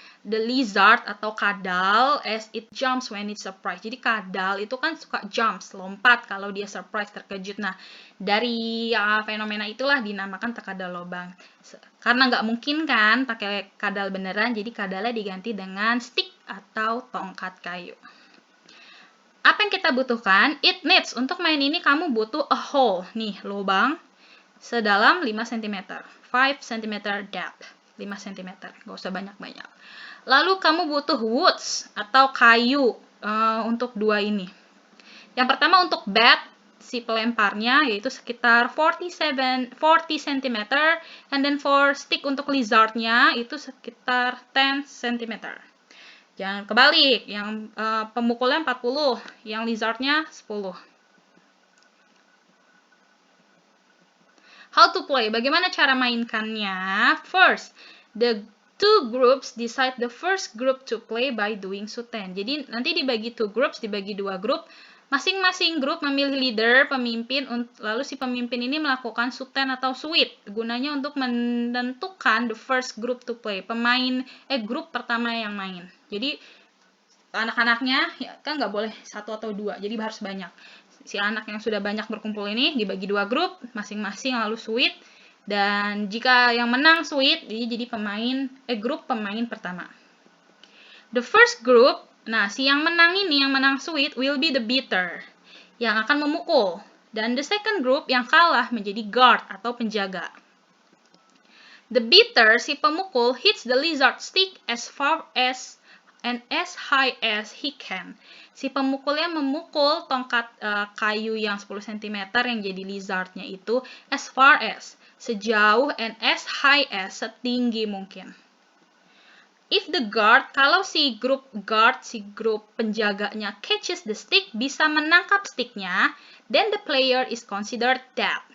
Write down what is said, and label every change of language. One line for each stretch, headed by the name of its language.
English: the lizard
Indonesian: atau kadal
English: as it jumps when it's surprised.
Indonesian: Jadi kadal itu kan suka jumps, lompat kalau dia surprise, terkejut. Nah, dari fenomena itulah dinamakan takadal lobang. Karena nggak mungkin kan pakai kadal beneran, jadi kadalnya diganti dengan stick atau tongkat kayu. Apa yang kita butuhkan?
English: It needs.
Indonesian: Untuk main ini kamu butuh
English: a hole.
Indonesian: Nih, lubang sedalam 5 cm.
English: 5 cm depth.
Indonesian: 5 cm. Nggak usah banyak-banyak. Lalu kamu butuh woods atau kayu untuk dua ini. Yang pertama untuk bat, si pelemparnya, yaitu sekitar 40 cm.
English: And then for stick
Indonesian: untuk lizardnya, itu sekitar 10 cm. Jangan kebalik, yang pemukulnya 40, yang lizardnya 10.
English: How to play,
Indonesian: bagaimana cara mainkannya?
English: First, the two groups decide the first group to play by doing suten.
Indonesian: Jadi nanti dibagi
English: two groups,
Indonesian: dibagi dua grup. Masing-masing grup memilih leader, pemimpin, lalu si pemimpin ini melakukan suten atau sweep. Gunanya untuk menentukan
English: the first group to play.
Indonesian: Grup pertama yang main. Jadi anak-anaknya ya, kan nggak boleh satu atau dua, jadi harus banyak. Si anak yang sudah banyak berkumpul ini dibagi dua grup, masing-masing lalu sweep. Dan jika yang menang sweep, jadi grup pemain pertama.
English: The first group,
Indonesian: nah si yang menang ini, yang menang sweep,
English: will be the beater,
Indonesian: yang akan memukul. Dan
English: the second group
Indonesian: yang kalah menjadi guard atau penjaga.
English: The beater,
Indonesian: si pemukul,
English: hits the lizard stick as far as and as high as he can.
Indonesian: Si pemukulnya memukul tongkat kayu yang 10 cm yang jadi lizardnya itu
English: as far as,
Indonesian: sejauh,
English: and as high as,
Indonesian: setinggi mungkin.
English: If the guard,
Indonesian: kalau si grup guard, si grup penjaganya
English: catches the stick,
Indonesian: bisa menangkap sticknya,
English: then the player is considered dead.